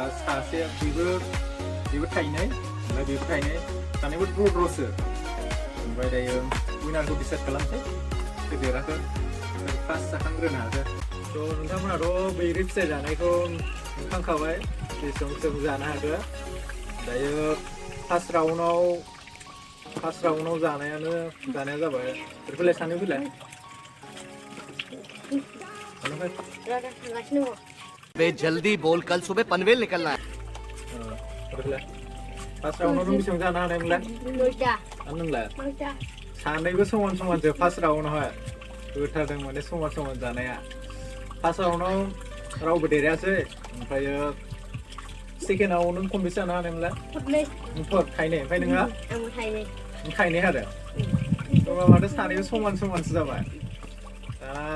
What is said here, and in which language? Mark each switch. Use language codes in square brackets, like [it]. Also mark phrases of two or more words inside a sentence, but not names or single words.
[brx] सासे बेबो थाइनै ओमफ्राय बेबो थाइनै सानैबो द्र'सो ओमफ्राय दायो उइनारखौ डिसाइड खालामसै सोर देरहाखो फार्स्ट जाखांग्रोनो हाखो थ' नोंथांमोनाथ' बैग्रि फिथाइ जानायखौ नुखांखाबाय बेसेबां जानो हाखो दायो [en] first round first round [brx] जानाया जाबाय फैलाय सानै फैलाय [hi] बे जल्दी बोल कल सुबह पनवेल निकलना है [en] first round [brx] नों बेसेबां जानो हानायमोनलाय नोंलाय सानैबो समान समानसो [en] first round [brx] होथारदों माने समान जानाया [en] first round [brx] रावबो देरायासै ओमफ्रायो सेकेन्डआव नों खनबेसे जानो हानायमोनलाय थाइनै ओमफ्राय नोंहा थाइनै आरो होमबा माथो सानैबो समानसो जाबाय दा